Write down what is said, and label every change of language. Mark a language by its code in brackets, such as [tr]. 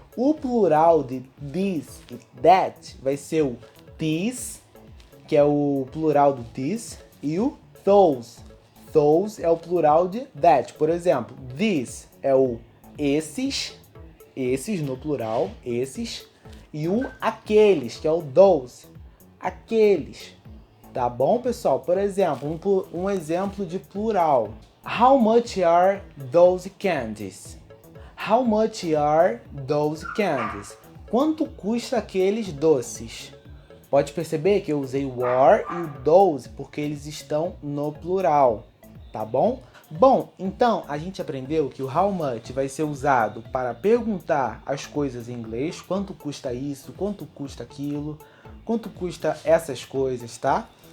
[pt] O plural de this e that vai ser o these, que é o plural do this, e o those. Those é o plural de that. Por exemplo, this é o esses no plural, esses, e o aqueles, que é o those, aqueles. Tá bom, pessoal? Por exemplo, um exemplo de plural. [en] How much are those candies? How much are those candies? [pt] Quanto custa aqueles doces? Pode perceber que eu usei o are e o those porque eles estão no plural, tá bom? Bom, então a gente aprendeu que o how much vai ser usado para perguntar as coisas em inglês, quanto custa isso, quanto custa aquilo, quanto custa essas coisas, tá?